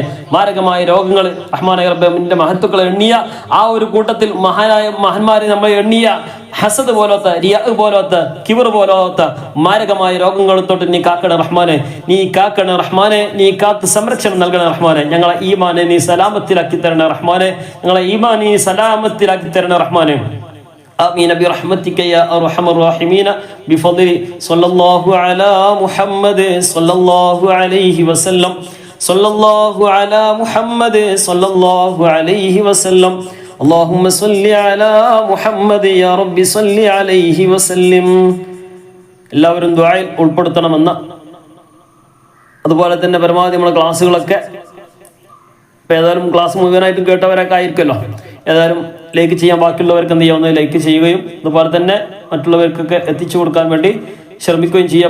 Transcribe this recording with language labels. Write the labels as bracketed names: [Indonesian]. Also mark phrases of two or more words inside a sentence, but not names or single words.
[Malayalam] മാരകമായ രോഗങ്ങൾ റഹ്മാനെ റബ്ബേ, നിന്റെ മഹത്തുക്കളെ എണ്ണിയ ആ ഒരു കൂട്ടത്തിൽ മഹാന്മാരെ നമ്മൾ എണ്ണിയ ഹസദ് പോലത്തെ, റിയാ പോലത്തെ, കിബർ പോലത്തെ മാരകമായ രോഗങ്ങൾ തൊട്ട് നീ കാക്കണ റഹ്മാനെ. നീ കാക്കണ റഹ്മാനെ. നീ കാത്ത് സംരക്ഷണം നൽകണ റഹ്മാനെ. ഞങ്ങളെ ഈമാനെ നീ സലാമത്തിലാക്കി തരണ റഹ്മാനെ. ഞങ്ങളെ ഈമാൻ നീ സലാമത്തിലാക്കി തരണ റഹ്മാനെ. [Arabic] آمين برحمتك يا أرحم الراحمين بفضل صلى الله على محمد صلى الله عليه وسلم صلى الله على محمد صلى الله عليه وسلم اللهم صل على محمد يا رب صل عليه وسلم. [Malayalam] എല്ലാവരും ദുആയിൽ ഉൾപ്പെടുത്തണമെന്ന്, അതുപോലെ തന്നെ പരമാവധി നമ്മുടെ ക്ലാസ്സുകളൊക്കെ ഇപ്പം ഏതായാലും ക്ലാസ് മുഴുവനായിട്ടും കേട്ടവരൊക്കെ ആയിരിക്കുമല്ലോ. ഏതായാലും ലൈക്ക് ചെയ്യാൻ ബാക്കിയുള്ളവർക്ക് എന്ത് ചെയ്യാവുന്ന ലൈക്ക് ചെയ്യുകയും അതുപോലെ തന്നെ മറ്റുള്ളവർക്കൊക്കെ എത്തിച്ചു കൊടുക്കാൻ വേണ്ടി ശ്രമിക്കുകയും ചെയ്യുക.